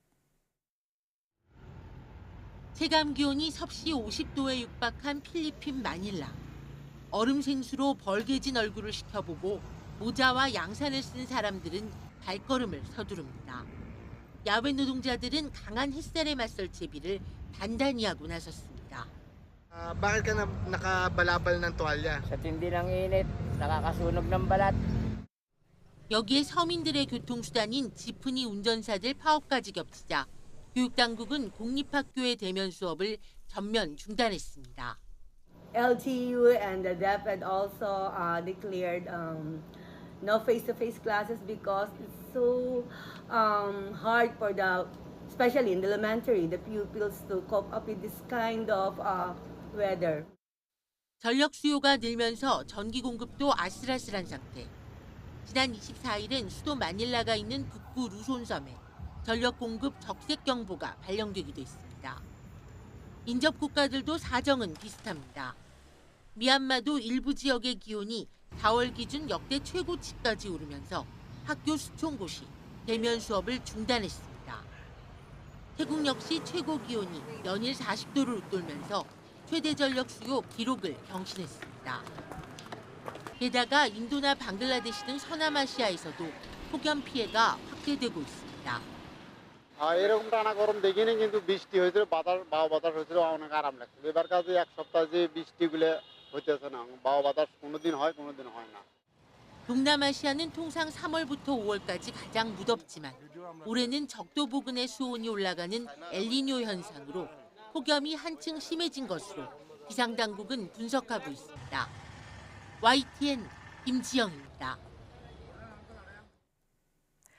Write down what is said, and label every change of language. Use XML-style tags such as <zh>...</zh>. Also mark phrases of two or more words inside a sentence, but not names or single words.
<ko>체감 기온이 섭씨 50도에 육박한 필리핀 마닐라. 얼음 생수로 벌개진 얼굴을 식혀보고 모자와 양산을 쓴 사람들은 발걸음을 서두릅니다. 야외 노동자들은 강한 햇살에 맞설 채비를 단단히 하고 나섰습니다.</ko> <tl>Bakit ka nakabalabal ng tuwalya? Sa tindi ng init, nakakasunog ng balat.</tl> <ko>여기에 서민들의 교통수단인 지프니 운전사들 파업까지 겹치자 교육당국은 공립학교의 대면 수업을 전면 중단했습니다.</ko> <en>LTU and the DEP had also declared no face-to-face classes because it's so hard for especially in the elementary, the pupils to cope up with this kind of weather.</en> <ko>전력 수요가 늘면서 전기 공급도 아슬아슬한 상태. 지난 24일은 수도 마닐라가 있는 북부 루손섬에 전력 공급 적색 경보가 발령되기도 했습니다. 인접 국가들도 사정은 비슷합니다. 미얀마도 일부 지역의 기온이 4월 기준 역대 최고치까지 오르면서 학교 수천 곳이 대면 수업을 중단했습니다. 태국 역시 최고 기온이 연일 40도를 웃돌면서 최대 전력 수요 기록을 경신했습니다. 게다가 인도나 방글라데시 등 서남아시아에서도 폭염 피해가 확대되고 있습니다.</ko> <bn>এরকম টানা গরম দেখিনি কিন্তু বৃষ্টি হয়েছিল বাবা বাতাস হয়েছিল অনেক আরাম লাগছে এবার কাছে এক সপ্তাহ যে বৃষ্টিগুলো হইতেছে না বাবা বাতাস কোনোদিন হয় কোনোদিন হয় না.</bn> <ko>동남아시아는 통상 3월부터 5월까지 가장 무덥지만 올해는 적도 부근의 수온이 올라가는 엘니뇨 현상으로 폭염이 한층 심해진 것으로 기상당국은 분석하고 있습니다. YTN 김지영입니다.</ko>